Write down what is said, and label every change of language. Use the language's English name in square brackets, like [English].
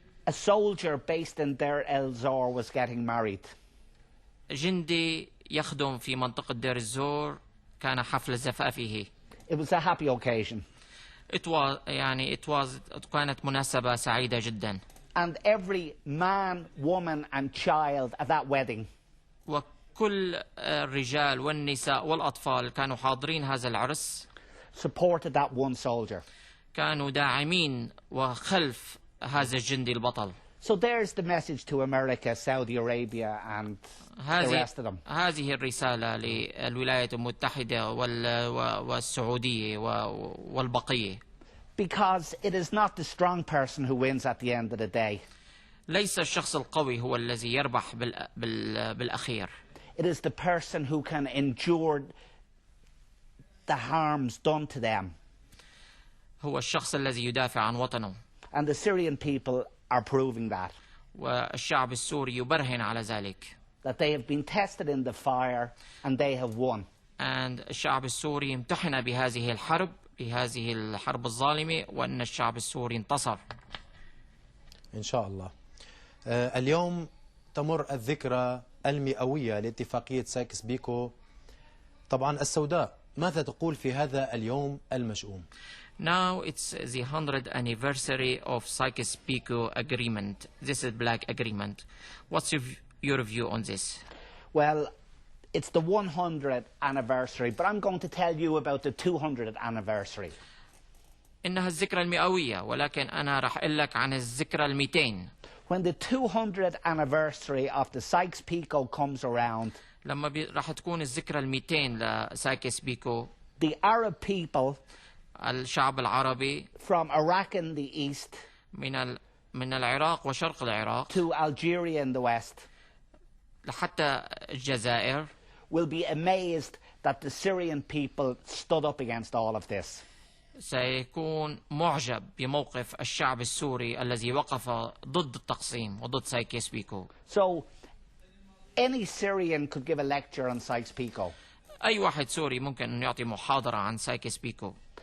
[English] A soldier based in Deir el-Zor was getting married. [Arabic] جندي يخدم في منطقة دير الزور كان حفل زفافه. [English] It was a happy occasion. [Arabic] كانت مناسبة سعيدة جدا. [English] And every man, woman and child at that wedding [Arabic] وكل الرجال والنساء والأطفال كانوا حاضرين هذا العرس [English] supported that one soldier. [Arabic] كانوا داعمين وخلف هذا الجندي البطل. [English] So there's the message to America, Saudi Arabia and the rest of them. [Arabic] هذه الرسالة للولايات المتحدة والسعودية والبقية. [English] Because it is not the strong person who wins at the end of the day. [Arabic] ليس الشخص القوي هو الذي يربح بالأخير. [English] It is the person who can endure the harms done to them. [Arabic] هو الشخص الذي يدافع عن وطنه. [English] And the Syrian people are proving that. [Arabic] والشعب السوري يبرهن على ذلك. [English] That they have been tested in the fire and they have won. And [Arabic] الشعب السوري امتحن بهذه الحرب الظالمة وأن الشعب السوري انتصر. إن شاء الله. اليوم تمر الذكرى المئوية لاتفاقية سايكس بيكو طبعا السوداء. ماذا تقول في هذا اليوم المشؤوم؟ [English] Now it's the 100th anniversary of Sykes-Picot Agreement. This is Black Agreement. What's your view on this? Well, it's the 100th anniversary, but I'm going to tell you about the 200th anniversary. [Arabic] إنها الذكرى المئوية ولكن أنا راح أقول لك عن الذكرى 200. [English] When the 200th anniversary of the Sykes-Picot comes around, [Arabic] لما راح تكون الذكرى 200 لسايكس بيكو, [English] the Arab people [Arabic] الشعب العربي [English] from Iraq in the east [Arabic] من العراق وشرق العراق [English] to Algeria in the west [Arabic] لحتى الجزائر [English] will be amazed that the Syrian people stood up against all of this. [Arabic] سيكون معجب بموقف الشعب السوري الذي وقف ضد التقسيم وضد سايكس بيكو. [English] So any Syrian could give a lecture on Sykes-Picot. [Arabic] أي واحد سوري ممكن أن يعطي محاضرة عن سايكس بيكو.